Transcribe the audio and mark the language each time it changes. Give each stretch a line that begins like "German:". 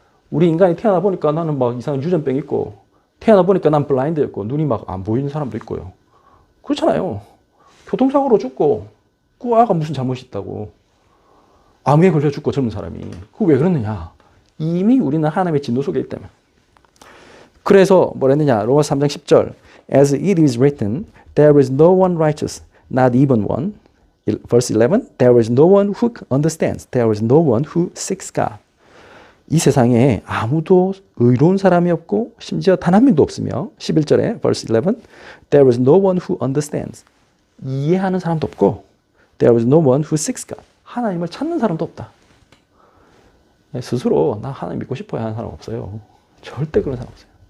Korean: 우리 인간이 태어나 보니까 나는 막 이상한 유전병 있고 태어나 보니까 난 블라인드였고 눈이 막 안 보이는 사람도 있고요. 그렇잖아요. 교통사고로 죽고 그 아가 무슨 잘못이 있다고. 암에 걸려 죽고 젊은 사람이. 그거 왜 그러느냐? 이미 우리는 하나님의 진노 속에 있기 때문에. 그래서 뭐랬느냐? 로마서 3장 10절.
English: As it is written, there is no one righteous, not even one. Verse 11, there is no one who understands. There is no one who seeks God.
Korean: 이 세상에 아무도 의로운 사람이 없고 심지어 단 한 명도 없으며 11절에
English: verse 11, there is no one who understands.
Korean: 이해하는 사람도 없고
English: there is no one who seeks God.
Korean: 하나님을 찾는 사람도 없다. 스스로 나 하나님 믿고 싶어야 하는 사람 없어요. 절대 그런 사람 없어요.